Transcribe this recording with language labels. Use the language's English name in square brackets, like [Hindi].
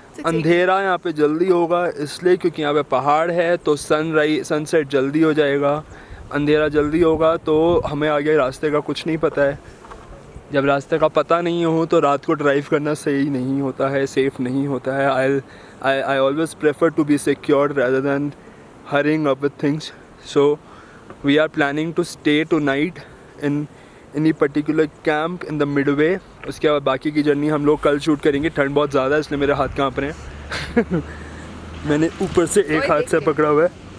[Hindi] अंधेरा यहाँ पे जल्दी होगा इसलिए क्योंकि यहाँ पे पहाड़ है, तो सनसेट जल्दी हो जाएगा. अंधेरा जल्दी होगा तो हमें आगे रास्ते का कुछ नहीं पता है. जब रास्ते का पता नहीं हो तो रात को ड्राइव करना सही नहीं होता है, सेफ़ नहीं होता है. [English] I always prefer to be secured rather than hurrying up with things. So we are planning to stay tonight in any particular camp in the midway. [Hindi] उसके बाद बाकी की जर्नी हम लोग कल शूट करेंगे. ठंड बहुत ज़्यादा है इसलिए मेरे हाथ काँप रहे हैं. मैंने ऊपर से एक हाथ से पकड़ा हुआ है.